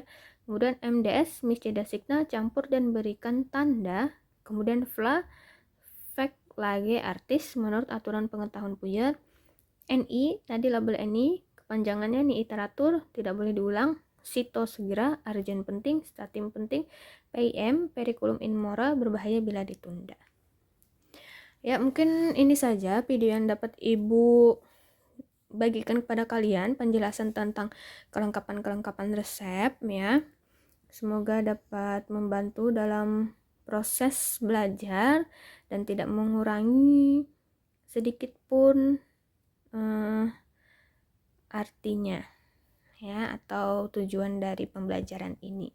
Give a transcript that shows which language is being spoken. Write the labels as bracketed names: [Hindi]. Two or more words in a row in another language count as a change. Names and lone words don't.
[Indonesian] Kemudian MDS, [Latin] misceda signa, [Indonesian] campur dan berikan tanda. Kemudian FLA, [Latin] lage artis [Indonesian] menurut aturan pengetahuan puyer. NI, tadi label NI, kepanjangannya nih iteratur, tidak boleh diulang. Sito segera, urgent penting, statim penting. PIM, [Latin] periculum in mora, [Indonesian] berbahaya bila ditunda. Ya, mungkin ini saja video yang dapat Ibu bagikan kepada kalian, penjelasan tentang kelengkapan-kelengkapan resep ya. Semoga dapat membantu dalam proses belajar dan tidak mengurangi sedikit pun artinya ya, atau tujuan dari pembelajaran ini.